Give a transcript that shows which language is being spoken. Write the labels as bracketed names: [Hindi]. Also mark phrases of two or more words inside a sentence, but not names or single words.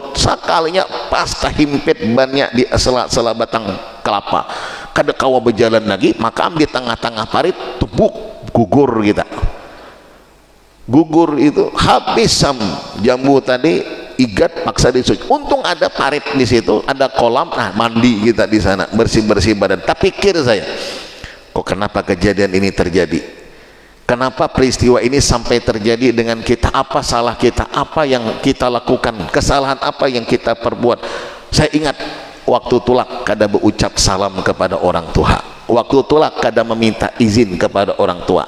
[Indonesian] Sekalinya pas tahimpit banyak di sela-sela batang kelapa, [Banjar] kada kawa [Indonesian] berjalan lagi, maka di tengah-tengah parit tubuk gugur kita. Gugur itu habis jambu tadi, igat paksa disuci. Untung ada parit di situ, ada kolam, nah mandi kita di sana, bersih-bersih badan. Tak pikir saya, kok kenapa kejadian ini terjadi? Kenapa peristiwa ini sampai terjadi dengan kita? Apa salah kita? Apa yang kita lakukan? Kesalahan apa yang kita perbuat? Saya ingat waktu [Banjar] tulak kada [Indonesian] berucap salam kepada orang tua, waktu [Banjar] tulak kada [Indonesian] meminta izin kepada orang tua.